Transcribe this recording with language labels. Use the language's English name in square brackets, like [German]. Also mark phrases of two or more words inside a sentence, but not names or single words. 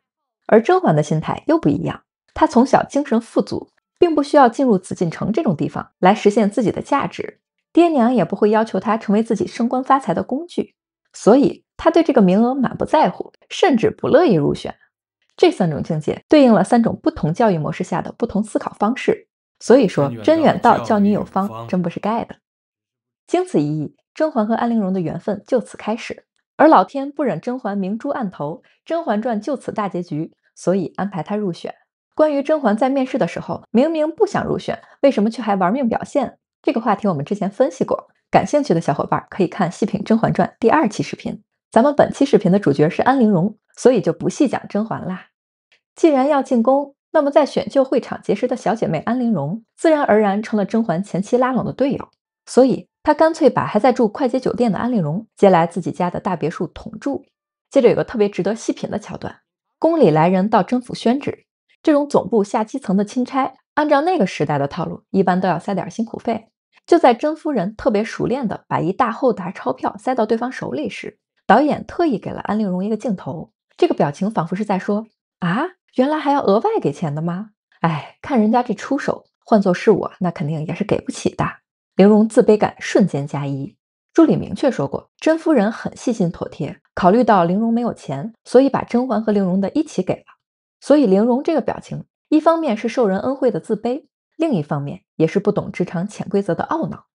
[Chinese] 而甄嬛的心態又不一樣，她從小精神富足，並不需要進入紫禁城這種地方來實現自己的價值，爹娘也不會要求她成為自己升官發財的工具，所以她對這個名額滿不在乎，甚至不樂意入選。這3種境界對應了3種不同教育模式下的不同思考方式，所以說真遠道教女有方，真不是蓋的。经此一役，甄嬛和安陵容的缘分就此開始，而老天不忍甄嬛明珠暗投，《甄嬛傳》就此大結局，所以安排她入選。關於甄嬛在面試的時候明明不想入選，為什麼卻還玩命表現，這個話題我們之前分析過，感興趣的小夥伴可以看細品《甄嬛傳》第2期視頻。咱們本期視頻的主角是安陵容，所以就不細講甄嬛啦。既然要進宮，那麼在選秀會場結識的小姐妹安陵容，自然而然成了甄嬛前期拉攏的隊友，所以她乾脆把還在住快捷酒店的安陵容接來自己家的大別墅同住。接着有個特別值得細品的橋段，宮裡來人到甄府宣旨，這種總部下基層的欽差，按照那個時代的套路，一般都要塞點辛苦費。就在甄夫人特別熟練的把一大厚沓鈔票塞到對方手裡時，導演特意給了安陵容一個鏡頭，這個表情仿佛是在說：啊，原來還要額外給錢的嗎？哎，看人家這出手，換作是我，那肯定也是給不起的。陵容自卑感瞬間加1。書裡明確說過，甄夫人很細心妥帖，考慮到陵容沒有錢，所以把甄嬛和陵容的一起給了。所以陵容這個表情，一方面是受人恩惠的自卑，另一方面也是不懂職場潛規則的懊惱。